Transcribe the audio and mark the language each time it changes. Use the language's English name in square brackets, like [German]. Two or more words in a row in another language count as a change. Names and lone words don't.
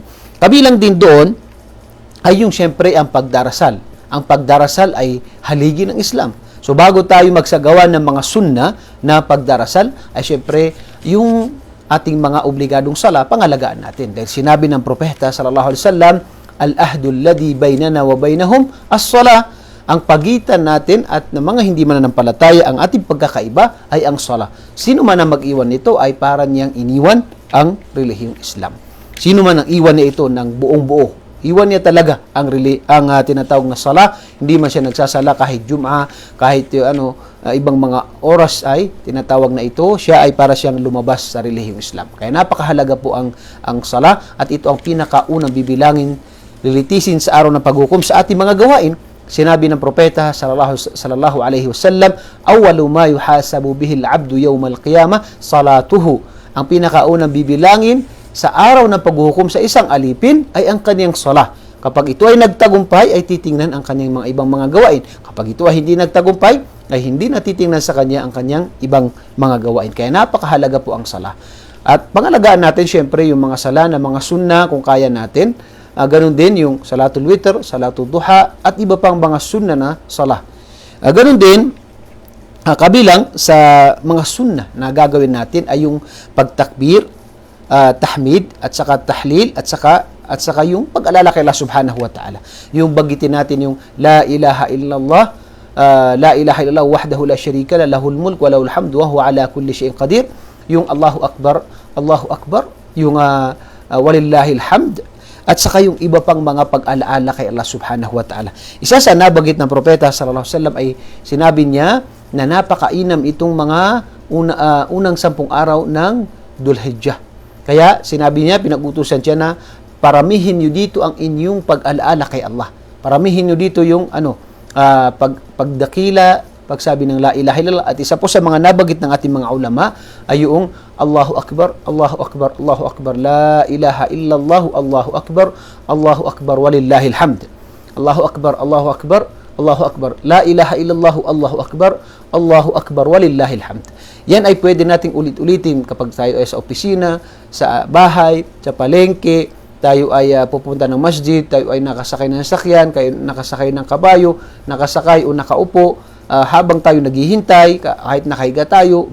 [Filipino] Kabilang din doon ay yung siyempre ang pagdarasal. Ang pagdarasal ay haligi ng Islam. So bago tayo magsagawa ng mga sunna na pagdarasal, ay syempre yung ating mga obligadong sala, pangalagaan natin. Dahil sinabi ng propeta [Arabic] صلى الله عليه وسلم, العهد الذي بيننا وبينهم الصلاة. [Filipino] Ang pagitan natin at ng mga hindi mananampalataya, ang ating pagkakaiba ay ang sala. Sino man ang mag-iwan nito ay para niyang iniwan ang relihiyong Islam. Sino man ang iwan niya ito ng buong buo, iwan niya talaga ang tinatawag na sala. Hindi man siya nagsasala kahit Jum'ah, kahit ibang mga oras ay tinatawag na ito, siya ay para siyang lumabas sa relihiyong Islam. Kaya napakahalaga po ang sala at ito ang pinakaunang bibilangin, lilitisin sa araw ng paghukom sa ating mga gawain. Sinabi ng propeta [Arabic] صلى الله عليه وسلم, أول ما يحاسب به العبد يوم القيامة صلاته. [Filipino] Ang pinakaunang bibilangin sa araw ng paghuhukom sa isang alipin ay ang kanyang sala. Kapag ito ay nagtagumpay, ay titingnan ang kanyang mga ibang mga gawain. Kapag ito ay hindi nagtagumpay, ay hindi natitingnan sa kanya ang kanyang ibang mga gawain. Kaya napakahalaga po ang sala. At pangalagaan natin syempre yung mga sala na mga sunna kung kaya natin. Ganun din yung [Arabic] صلاة الوتر، صلاة الضحى, [Filipino] at iba pang mga sunna na sala. Ganun din, kabilang sa mga sunna na gagawin natin ay yung pagtakbir, tahmid, at saka tahlil, at saka yung pag-alala kay [Arabic] الله سبحانه وتعالى. [Filipino] Yung bagitin natin yung [Arabic] لا إله إلا الله، لا إله إلا الله وحده لا شريك له له الملك وله الحمد وهو على كل شيء قدير. Yung الله أكبر, yung ولله الحمد, [Filipino] at saka yung iba pang mga pag-alaala kay [Arabic] الله سبحانه وتعالى. [Filipino] Isa sa nabagit ng propeta [Arabic] صلى الله عليه وسلم [Filipino] ay sinabi niya na napakainam itong mga unang 10 araw ng Dhul-Hijjah. Kaya sinabi niya, pinag-utusan siya na paramihin niyo dito ang inyong pag-alaala kay Allah. Paramihin niyo dito yung pagdakila, pagsabi ng [Arabic] لا إله إلا الله. [Filipino] At isa po sa mga nabagit ng ating mga ulama ay yung [Arabic] الله أكبر، الله أكبر، الله أكبر، لا إله إلا الله، الله أكبر، الله أكبر، ولله الحمد. الله أكبر، الله أكبر، الله أكبر، لا إله إلا الله، الله أكبر، الله أكبر، ولله الحمد. [Filipino] Yan ay pwede nating ulit-ulitin kapag tayo ay sa opisina, sa bahay, sa palengke, tayo ay pupunta ng masjid, tayo ay nakasakay ng sasakyan, kayo nakasakay ng kabayo, nakasakay o nakaupo, habang tayo naghihintay, kahit nakahiga tayo,